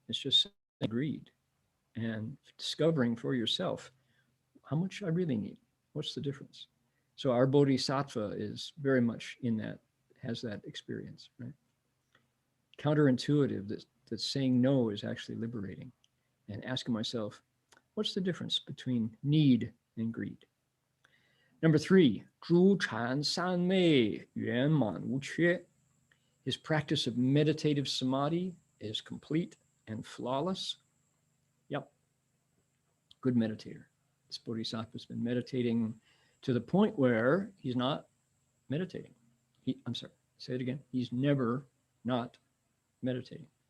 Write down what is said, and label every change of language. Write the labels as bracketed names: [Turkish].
[English] It's just greed and discovering for yourself how much I really need. What's the difference? So our Bodhisattva is very much in that, has that experience, right? Counterintuitive, that saying no is actually liberating, and asking myself, what's the difference between need and greed? Number 3, [Chinese] 诸禅三昧圆满无缺. [English] His practice of meditative samadhi is complete and flawless. Yep, good meditator. This Bodhisattva's been meditating to the point where he's not meditating. I'm sorry, say it again. He's never not meditating.